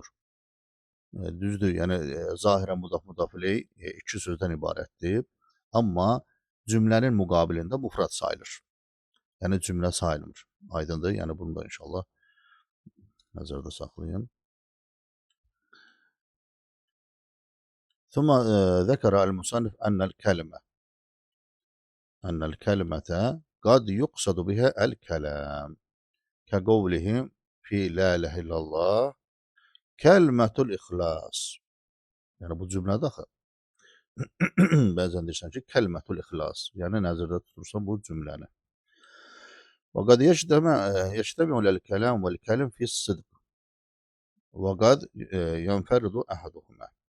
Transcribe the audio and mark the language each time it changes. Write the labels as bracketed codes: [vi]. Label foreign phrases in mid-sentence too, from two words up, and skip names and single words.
[az] Düzdür, yəni zahirən mudaf-müdafilə iki sözdən ibarətdir, amma cümlənin müqabilində müfrad sayılır. Yəni cümlə sayılmır. Aydındır, yəni bunu da inşallah nəzərdə saxlayın. [ar] ثم ذكر المصنف أن الكلمة قد يقصد بها الكلام كقولهم في لا إله إلا الله كلمة الإخلاص. [az] Yəni bu cümlədə axı bəzən deyirsən ki, [ar] كلمة الإخلاص, [az] yəni nəzərdə tutursan bu cümləni. [ar] وقد يجتمع الكلام والكلم في الصدق وقد ينفرد أحدهما.